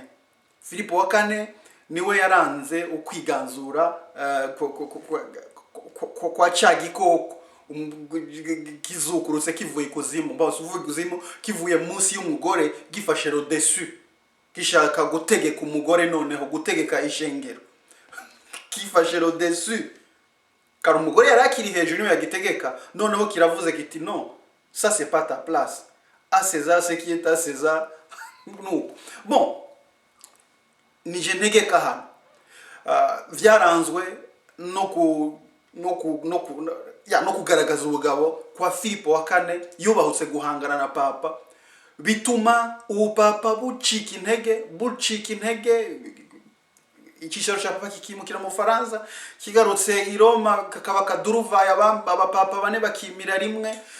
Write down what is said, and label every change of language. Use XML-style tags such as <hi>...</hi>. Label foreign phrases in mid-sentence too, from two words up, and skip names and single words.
<rn>Filipo wa 4 niwe yaranze ukwiganzura kwa ca gikoko kizukurutse kivuye kuzimu, mbose uvuye kuzimu kivuye munsi y'umugore, gifashe</rn> <fr>ro dessus,</fr> <rn>gishaka gutegeka umugore, noneho gutegeka ishengero, kifashe</rn> <fr>ro dessus.</fr> <rn>Kari umugore yarakiri hejuru niwe yagitegeka, noneho kiravuze kiti</rn> <fr>non, ça c'est pas ta place, à César ce qui est à César,</fr> <rn>nuko bon nije ntegeka hano vyaranzwe no kugaragaza ubugabo kwa Filipo wa kane yubahutse guhangana na papa, bituma ubupapa bucika intege icyicaro cya papa kikimukira mu Faransa, kigarutse i Roma kakaba kaduruvaye, abapapa bane bakimira rimwe,</rn>